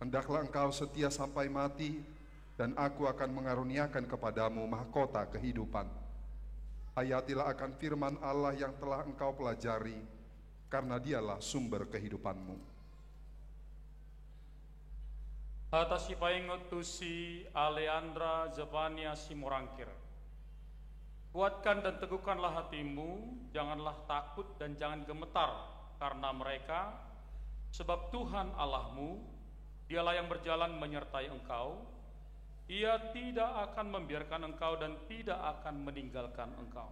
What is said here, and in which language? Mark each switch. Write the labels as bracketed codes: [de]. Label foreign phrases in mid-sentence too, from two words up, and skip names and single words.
[id] Hendaklah engkau setia sampai mati, dan Aku akan mengaruniakan kepadamu mahkota kehidupan. Hayatilah akan firman Allah yang telah engkau pelajari, karena Dialah sumber kehidupanmu. [bbc] Atas si paingot tu si Aleandra Zevania Simorangkir. [id] Kuatkan dan teguhkanlah hatimu, janganlah takut dan jangan gemetar karena mereka, Sebab Tuhan Allahmu, dialah yang berjalan menyertai engkau. Ia tidak akan membiarkan engkau dan tidak akan meninggalkan engkau.